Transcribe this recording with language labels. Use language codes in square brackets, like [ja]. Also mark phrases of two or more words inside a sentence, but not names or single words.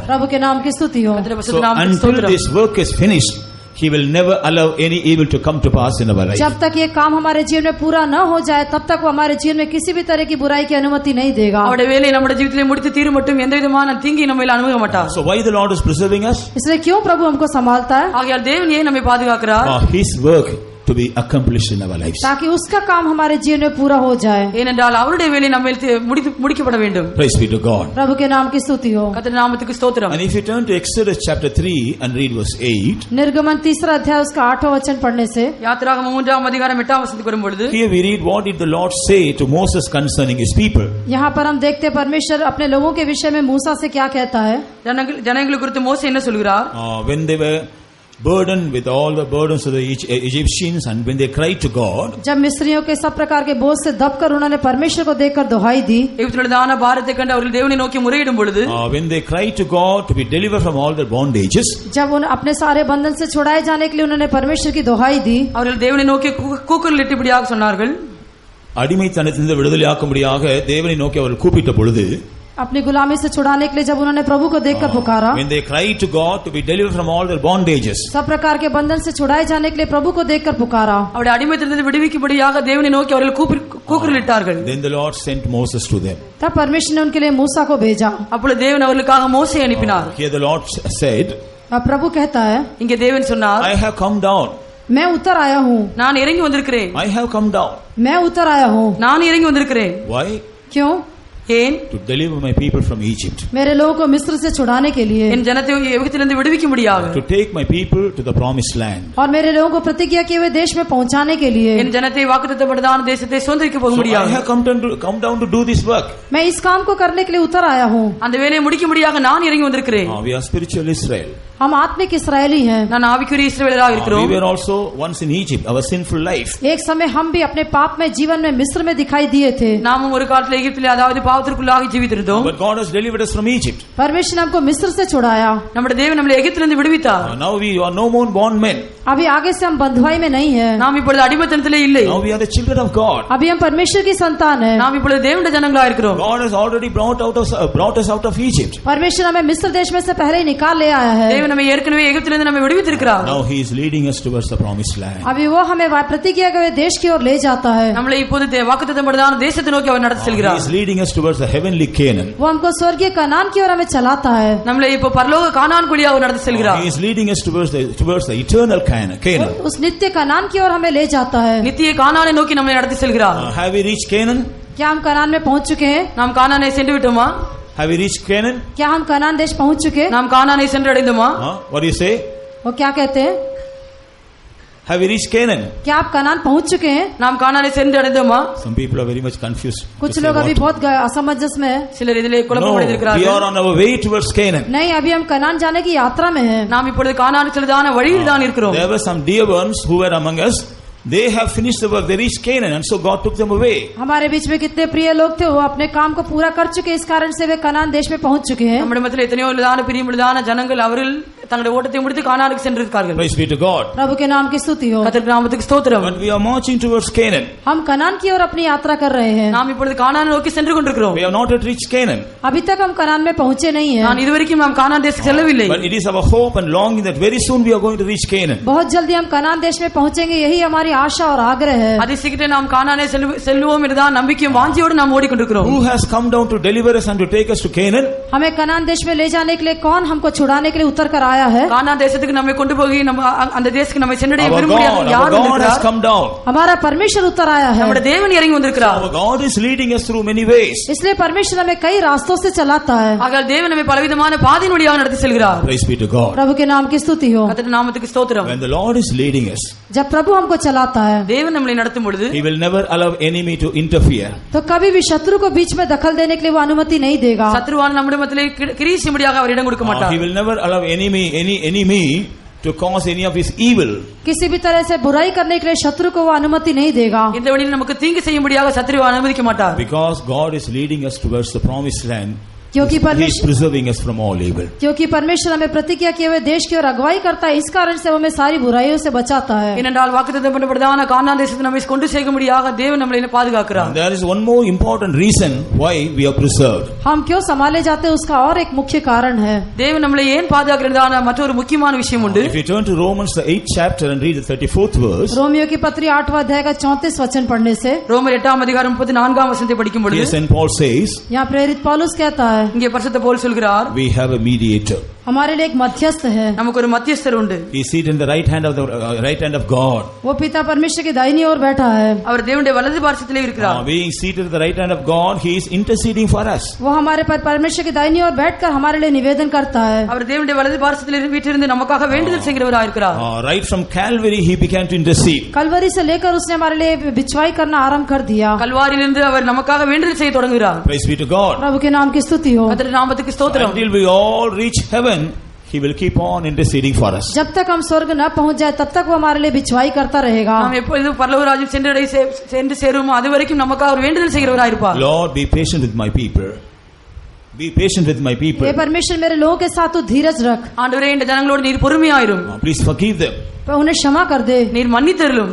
[hi] प्रभु के नाम की स्तुति हो. [en] So until this work is finished, He will never allow any evil to come to pass in our life. [hi] जब तक ये काम हमारे जीवन में पूरा न हो जाए तब तक वो हमारे जीवन में किसी भी तरह की बुराई की अनुमति नहीं देगा. [ta] அவருடைய வேலை நம்முடைய ஜீவிதத்திலே முடித்து தீரும் மட்டும் எந்த விதமான தீங்கை நம்ம மேல் அனுமதிக்க மாட்டார். [en] So why the Lord is preserving us? [hi] इसलिए क्यों प्रभु हमको संभालता है? [ta] ஆகையால் தேவன் ஏன் நம்மை பாதுகாக்கிறார்? [en] His work to be accomplished in our lives. [hi] ताकि उसका काम हमारे जीवन में पूरा हो जाए. [ta] ஏனென்றால் அவருடைய வேலை நம்ம முடிக்கப்பட வேண்டும். [en] Praise be to God. [hi] प्रभु के नाम की स्तुति हो. [ta] கர்த்தருடைய நாமத்துக்கு ஸ்தோத்திரம். [en] And if you turn to Exodus chapter 3 and read verse 8, [hi] निर्गमन 3 अध्याय उसका 8वां वचन पढ़ने से [ta] யாத்திராகமம் 3 அதிகாரம் 8 வசனத்துக்கு வரும்பொழுது [en] here we read what did the Lord say to Moses concerning his people. [hi] यहाँ पर हम देखते परमेश्वर अपने लोगों के विषय में मूसा से क्या कहता है. [ta] ஜனங்களை குறித்து மோசே என்ன சொல்கிறார்? [en] When they were burdened with all the burdens of the Egyptians, and when they cried to God, [hi] जब मिस्रियों के सब प्रकार के बोझ से दबकर उन्होंने परमेश्वर को देखकर दुहाई दी, [ta] எகிப்திலுள்ளதான பாரத்தை கண்டு அவர்கள் தேவனை நோக்கி முறையிடும் பொழுது, [en] when they cried to God to be delivered from all their bondages, [hi] जब उन अपने सारे बंधन से छुड़ाए जाने के लिए उन्होंने परमेश्वर की दुहाई दी, [ta] அவர்கள் தேவனை நோக்கி கூக்குரலிட்டபடியாக சொன்னார்கள். அடிமைத்தனத்திலிருந்து விடுதலையாக்கும்படியாக தேவனை நோக்கி அவர்கள் கூப்பிட்ட பொழுது, [hi] अपनी गुलामी से छुड़ाने के लिए जब उन्होंने प्रभु को देखकर पुकारा, [en] when they cried to God to be delivered from all their bondages, [hi] सब प्रकार के बंधन से छुड़ाए जाने के लिए प्रभु को देखकर पुकारा, [ta] அவருடைய அடிமைத்தனத்திலிருந்து விடுவிக்கும்படியாக தேவனை நோக்கி அவர்கள் கூக்குரலிட்டார்கள். [en] then the Lord sent Moses to them. [hi] तब परमेश्वर ने उनके लिए मूसा को भेजा. [ta] அப்பொழுது தேவன் அவர்களுக்காக மோசேயை அனுப்பினார். [en] Here the Lord said, [hi] अब प्रभु कहता है, [ta] இங்கே தேவன் சொன்னார், [en] I have come down. [hi] मैं उतर आया हूँ. [ta] நான் இறங்கி வந்திருக்கிறேன். [en] I have come down. [hi] मैं उतर आया हूँ. [ta] நான் இறங்கி வந்திருக்கிறேன். [en] Why? [hi] क्यों? [ta] ஏன்? [en] To deliver my people from Egypt. [hi] मेरे लोगों को मिस्र से छुड़ाने के लिए, [ta] என் ஜனத்தை எகிப்திலிருந்து விடுவிக்கும்படியாக, [en] to take my people to the promised land. [hi] और मेरे लोगों को प्रतिज्ञा किए हुए देश में पहुंचाने के लिए, [ta] என் ஜனத்தை வாக்குத்தத்தப்பட்டதான தேசத்தை சுதந்தரிக்க [en] So I [ta] போகும்படியாக, [en] have come down to do this work. [hi] मैं इस काम को करने के लिए उतर आया हूँ. [ta] அந்த வேலையை முடிக்கும்படியாக நான் இறங்கி வந்திருக்கிறேன். [en] We are spiritual Israel. [hi] हम आत्मिक इसराइली हैं. [ta] நான் ஆவிக்குரிய இஸ்ரவேலராக இருக்கிறோம். [en] We were also once in Egypt, our sinful life. [hi] एक समय हम भी अपने पाप में जीवन में मिस्र में दिखाई दिए थे. [ta] நாமும் ஒரு காலத்தில் எகிப்திலே அதாவது பாவத்திற்குள்ளாக ஜீவித்திருந்தோம். [en] But God has delivered us from Egypt. [hi] परमेश्वर ने हमको मिस्र से छुड़ाया. [ta] நம்முடைய தேவன் நம்மை எகிப்திலிருந்து விடுவித்தார். [en] Now we are no more bondmen. [hi] अभी आगे से हम बंधुआई में नहीं है. [ta] நாம் இப்பொழுது அடிமைத்தனத்திலே இல்லை. [en] Now we are the children of God. [hi] अभी हम परमेश्वर की संतान हैं. [ta] நாம் இப்பொழுது தேவனுடைய ஜனங்களா இருக்கிறோம். [en] God has already brought us out of Egypt. [hi] परमेश्वर हमें मिस्र देश में से पहले ही निकाल ले आया है. [ta] தேவன் நம்மை ஏற்கனவே எகிப்திலிருந்து நம்மை விடுவித்திருக்கிறார். [en] Now he is leading us towards the promised land. [hi] अभी वो हमें प्रतिज्ञा के देश की ओर ले जाता है. [ta] நம்மளை இப்போது வாக்குத்தத்தப்பட்டதான தேசத்தை நோக்கி அவர் நடத்தி [en] He [ta] செல்கிறார். [en] is leading us towards the heavenly Canaan. [hi] वो हमको स्वर्गीय कनान की ओर हमें चलाता है. [ta] நம்மளை இப்போ பரலோக கானான் குடியாக அவர் நடத்தி செல்கிறார். [en] He is leading us towards the eternal Canaan. [hi] उस नित्य कनान की ओर हमें ले जाता है. [ta] நித்திய கானானை நோக்கி நம்மை நடத்தி செல்கிறார். [en] Have we reached Canaan? [hi] क्या हम कनान में पहुंच चुके हैं? [ta] நாம் கானானை சென்று விட்டோமா? [en] Have we reached Canaan? [hi] क्या हम कनान देश पहुंच चुके? [ta] நாம் கானானை சென்று அடைந்தோமா? [en] What do you say? [hi] वो क्या कहते हैं? [en] Have we reached Canaan? [hi] क्या आप कनान पहुंच चुके हैं? [ta] நாம் கானானை சென்று அடைந்தோமா? [en] Some people are very much confused. [hi] कुछ लोग अभी बहुत असमंजस में हैं. [ta] சிலர் இதிலே [en] No, [ta] குழப்பம் [en] we [ta] அடைந்திருக்கிறார்கள். [en] are on our way towards Canaan. [hi] नहीं, अभी हम कनान जाने की यात्रा में हैं. [ta] நாம் இப்பொழுது கானானுக்கு செல்லுதான வழியில் தான் இருக்கிறோம். [en] There were some dear ones who were among us. They have finished the work. They reached Canaan, and so God took them away. [hi] हमारे बीच में कितने प्रिय लोग थे, वो अपने काम को पूरा कर चुके, इस कारण से वे कनान देश में पहुंच चुके हैं. [ta] நம்முடைய மத்தியில் எத்தனையோ உள்ளதான பிரியமுள்ளதான ஜனங்கள் அவர்கள் தங்களுடைய ஓட்டத்தை முடித்து கானானுக்கு சென்றிருக்கார்கள். [en] Praise be to God. [hi] प्रभु के नाम की स्तुति हो. [ta] கர்த்தருடைய நாமத்துக்கு ஸ்தோத்திரம். [en] But we are marching towards Canaan. [hi] हम कनान की ओर अपनी यात्रा कर रहे हैं. [ta] நாம் இப்பொழுது கானானை நோக்கி சென்று கொண்டிருக்கிறோம். [en] We have not yet reached Canaan. [hi] अभी तक हम कनान में पहुंचे नहीं हैं. [ta] நான் இதுவரைக்கும் நாம் கானான் தேசத்துக்கு செல்லவில்லை. [en] But it is our hope and longing that very soon we are going to reach Canaan. [hi] बहुत जल्दी हम कनान देश में पहुंचेंगे, यही हमारी आशा और आग्रह है. [ta] அதிசீக்கிரம் நாம் கானானை செல்வோம் என்றுதான் நம்பிக்கையும் வாஞ்சியோடு நாம் ஓடிக்கொண்டிருக்கிறோம். [en] Who has come down to deliver us and to take us to Canaan? [hi] हमें कनान देश में ले जाने के लिए कौन हमको छुड़ाने के लिए उतर कर आया है? [ta] கானான் தேசத்துக்கு நம்மை கொண்டு போய் நம்ம அந்த தேசத்துக்கு நம்மை சென்றடைய [en] Our [ta] விரும்புகிறார். [en] God, [ta] யார் [en] our God has [ta] வந்திருக்கிறார்? [en] come down. [hi] हमारा परमेश्वर उतर आया है. [ta] நம்முடைய தேவன் இறங்கி வந்திருக்கிறார். [en] Our God is leading us through many ways. [hi] इसलिए परमेश्वर हमें कई रास्तों से चलाता है. [ta] ஆகையால் தேவன் நம்மை பலவிதமான பாதையின் வழியாக நடத்தி செல்கிறார். [en] Praise be to God. [hi] प्रभु के नाम की स्तुति हो. [ta] கர்த்தருடைய நாமத்துக்கு ஸ்தோத்திரம். [en] When the Lord is leading us, [hi] जब प्रभु हमको चलाता है, [ta] தேவன் நம்மை நடத்தும் பொழுது [en] He will never allow enemy to interfere. [hi] तो कभी भी शत्रु को बीच में दखल देने के लिए वो अनुमति नहीं देगा. [ta] சத்ருவான நம்முடைய மத்தியிலே கிரியை செய்யும்படியாக அவர் இடம் கொடுக்க [en] He [ta] மாட்டார். [en] will never allow any enemy to cause any of his evil. [hi] किसी भी तरह से बुराई करने के लिए शत्रु को वो अनुमति नहीं देगा. [ta] இந்த வழியில் நமக்கு தீங்கு செய்யும்படியாக சத்ருவை அனுமதிக்க மாட்டார். [en] Because God is leading us towards the promised land. [hi] क्योंकि [en] He is [hi] परमेश्वर [en] preserving us from all evil. [hi] क्योंकि परमेश्वर हमें प्रतिज्ञा किए हुए देश की ओर अगुवाई करता है, इस कारण से वो हमें सारी बुराइयों से बचाता है. [ta] ஏனென்றால் வாக்குத்தத்தம் பண்ணப்பட்டதான கானான் தேசத்தை நம்மை கொண்டு சேர்க்கும்படியாக தேவன் நம்மை பாதுகாக்கிறார். [en] And there is one more important reason why we are preserved. [hi] हम क्यों संभाले जाते हैं, उसका और एक मुख्य कारण है. [ta] தேவன் நம்மளை ஏன் பாதுகாக்கிறதான மற்றொரு முக்கியமான விஷயம் உண்டு. [en] If you turn to Romans the 8th chapter and read the 34th verse, [hi] रोमियो की पत्री 8वां अध्याय का 34 वचन पढ़ने से [ta] ரோமர் 8ஆம் அதிகாரம் 34ஆம் வசனத்தை படிக்கும் பொழுது [en] here St. Paul says, [hi] यहाँ प्रेरित पौलुस कहता है, [ta] இங்கே பரிசுத்த பவுல் சொல்கிறார், [en] we have a mediator. [hi] हमारे लिए एक मध्यस्थ है. [ta] நமக்கு ஒரு மத்தியஸ்தர் உண்டு. [en] He is seated in the right hand of God. [hi] वो पिता परमेश्वर की दाहिनी ओर बैठा है. [ta] அவர் தேவனுடைய வலது பார்சத்திலே இருக்கிறார். [en] Being seated at the right hand of God, he is interceding for us. [hi] वो हमारे पर परमेश्वर की दाहिनी ओर बैठकर हमारे लिए निवेदन करता है. [ta] அவர் தேவனுடைய வலது பார்சத்திலே வீற்றிருந்து நமக்காக வேண்டுதல் செய்கிறவராக இருக்கிறார். [en] Right from Calvary he began to intercede. [hi] कलवरी से लेकर उसने हमारे लिए बिछवाई करना आरंभ कर दिया. [ta] கல்வாரியிலிருந்து அவர் நமக்காக வேண்டுதல் செய்ய தொடங்குகிறார். [en] Praise be to God. [hi] प्रभु के नाम की स्तुति हो. [ta] கர்த்தருடைய நாமத்துக்கு ஸ்தோத்திரம். [en] Until we all reach heaven, He will keep on interceding for us. [hi] जब तक हम स्वर्ग न पहुंच जाए तब तक वो हमारे लिए बिछवाई करता रहेगा. [ta] நாம் எப்பொழுது பரலோக ராஜ்யம் சென்று சேருவோமோ அது வரைக்கும் நமக்காக ஒரு வேண்டுதல் செய்கிறவராய் இருப்பார். [en] Lord, be patient with my people. Be patient with my people. [hi] हे परमेश्वर मेरे लोगों के साथ तू धीरज रख. [ta] ஆண்டவரே இந்த ஜனங்களோடு நீர் பொறுமையாயிரும். [en] Please forgive them. [hi] उन्हें क्षमा कर दे. [ta] நீர் மன்னித்தருளும்.